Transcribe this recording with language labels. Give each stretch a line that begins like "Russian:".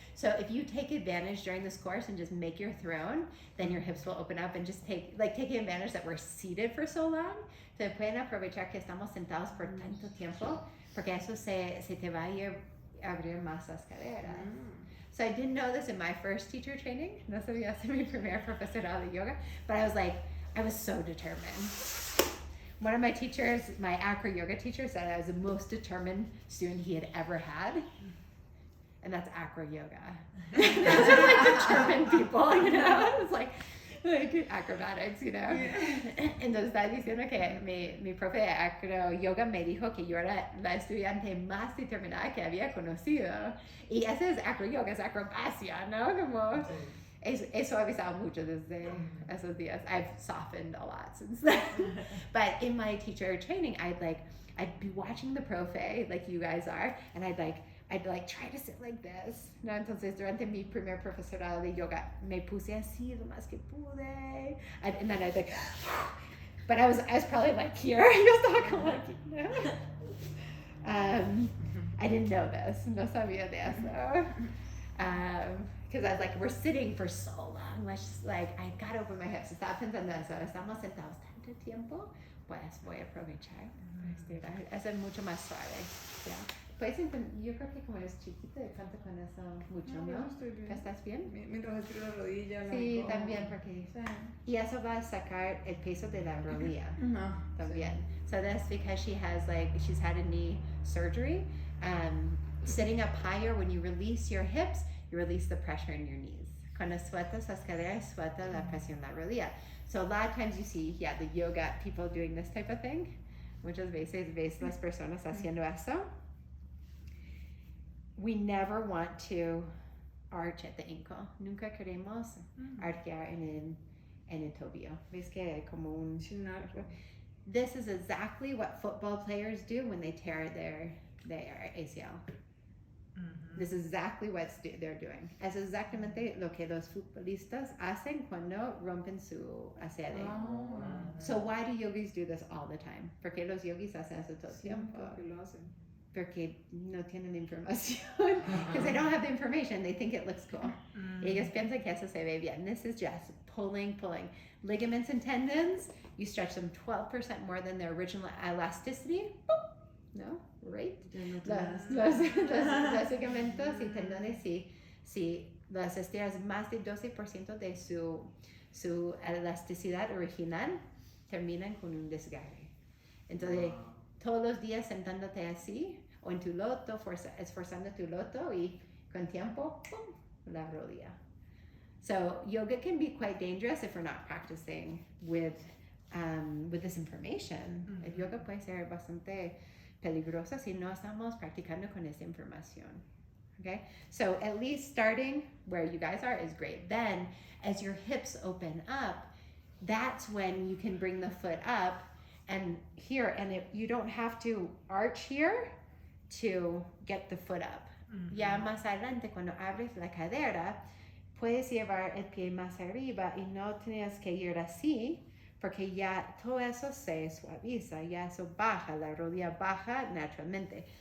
English: So if you take advantage during this course and just make your throne, then your hips will open up and just taking advantage that we're seated for so long.
Spanish: Se pueden aprovechar que estamos sentados por tanto tiempo, porque eso se te va a abrir más las caderas.
English: So I didn't know this in my first teacher training.
Spanish: No sabía ser mi primer profesora de yoga,
English: but I was so determined. One of my teachers, my acro yoga teacher, said I was the most determined student he had ever had. And that's acro yoga. Those are like determined people, you know? It's like acrobatics, you know?
Spanish: Entonces está diciendo que mi profe de acro yoga me dijo que yo era la estudiante más determinada que había conocido. Y ese es acro yoga, es acrobacia, ¿no? Como... He suavizado mucho desde esos días.
English: I've softened a lot since then. But in my teacher training, I'd be watching the profe, like you guys are, and I'd try to sit like this.
Spanish: No, entonces durante mi primer profesorado de yoga me puse así lo más que pude,
English: and then I'd like, but I was probably like here.
Spanish: Yo estaba como aquí, ¿no?
English: I didn't know this.
Spanish: No sabía de eso.
English: Because I was like, we're sitting for so long. Let's just I gotta open my hips.
Spanish: Estaba pensando eso. Estamos sentados tanto tiempo. Pues voy a aprovechar. Eso es mucho más suave. Yeah. Pues yo creo que como eres chiquita, canto con eso mucho, ¿no? No, estoy bien. ¿Estás bien? Mientras estiro la rodilla, la Sí, encojo. también, porque... Y eso va a sacar el peso de la rodilla. No. También.
English: So that's because she's had a knee surgery. Sitting up higher, when you release your hips, you release the pressure in your knees.
Spanish: Cuando sueltas las caderas, suelta la presión en la rodilla.
English: So a lot of times you see, the yoga people doing this type of thing.
Spanish: Muchas veces ves las personas haciendo eso.
English: We never want to arch at the ankle.
Spanish: Nunca queremos arquear en el tobillo. ¿Ves que hay como un...
English: This is exactly what football players do when they tear their ACL. This is exactly what they're doing.
Spanish: Es exactamente lo que los futbolistas hacen cuando rompen su ACL.
English: So why do yogis do this all the time?
Spanish: ¿Por qué los yogis hacen eso todo el tiempo? Porque no tienen información.
English: Because they don't have the information. They think it looks cool.
Spanish: Ellos piensan que eso se ve bien.
English: This is just pulling. Ligaments and tendons, you stretch them 12% more than their original elasticity. No? Right?
Spanish: Los ligamentos y tendones, si las estiras más de 12% de su elasticidad original, terminan con un desgarre. Entonces, todos los días sentándote así, o en tu loto, esforzando tu loto, y con tiempo, ¡pum!, la rodilla.
English: So, yoga can be quite dangerous if we're not practicing with this information.
Spanish: El yoga puede ser bastante peligrosa si no estamos practicando con esa información.
English: Okay? So at least starting where you guys are is great. Then as your hips open up, that's when you can bring the foot up and here, and you don't have to arch here to get the foot up.
Spanish: Ya más adelante, cuando abres la cadera, puedes llevar el pie más arriba y no tienes que ir así, porque ya todo eso se suaviza, ya eso baja, la rodilla baja naturalmente.